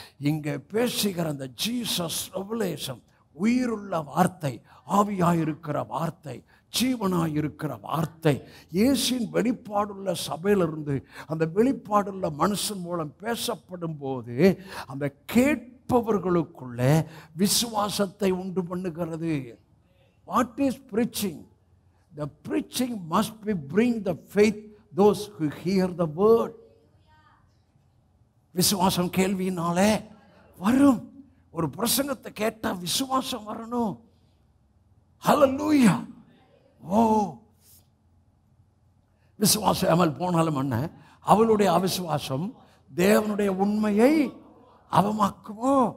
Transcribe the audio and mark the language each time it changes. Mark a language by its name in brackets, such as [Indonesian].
[Tamil] இங்கே பேசுகிற அந்த ஜீசஸ் ரெவலேஷன், உயிருள்ள வார்த்தை, ஆவியாயிருக்கிற வார்த்தை, ஜீவனாயிருக்கிற வார்த்தை, இயேசுவின் வெளிப்பாடுள்ள சபையிலிருந்து அந்த வெளிப்பாடுள்ள மனுஷன் மூலம் பேசப்படும் போது அந்த கேட்பவர்களுக்குள்ளே விசுவாசத்தை உண்டு பண்ணுகிறது. [English] What is preaching? The preaching must be bring the faith those who hear the word. [Tamil] விசுவாசம் கேள்வியினாலே வரும். ஒரு பிரசங்கத்தை கேட்டா விசுவாசம் வரணும். ஹல்லேலூயா. ஓ, விசுவாசம் அமல் போனாலும் என்ன, அவளுடைய அவிசுவாசம் தேவனுடைய உண்மையை அவமாக்குமோ?